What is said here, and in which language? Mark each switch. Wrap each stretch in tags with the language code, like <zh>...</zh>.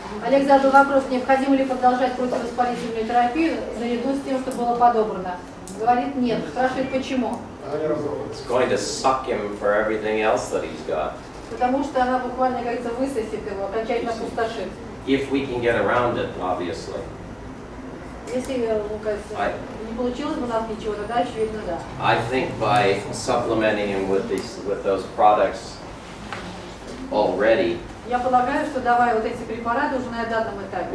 <ru>Олег задал вопрос, необходимо ли продолжать противовоспалительную терапию наряду с тем, что было подобрано. Говорит нет. Спрашивает почему.</ru> <en>It's going to suck him for everything else that he's got.</en> <ru>Потому что она буквально, как говорится, высосет его, окончательно опустошит.</ru> <en>If we can get around it, obviously.</en> <ru>Если, ну, кажется, не получилось бы у нас ничего, тогда очевидно да.</ru> <en>I think by supplementing him with those products already,</en> <ru>Я полагаю, что давая вот эти препараты уже на данном этапе,</ru>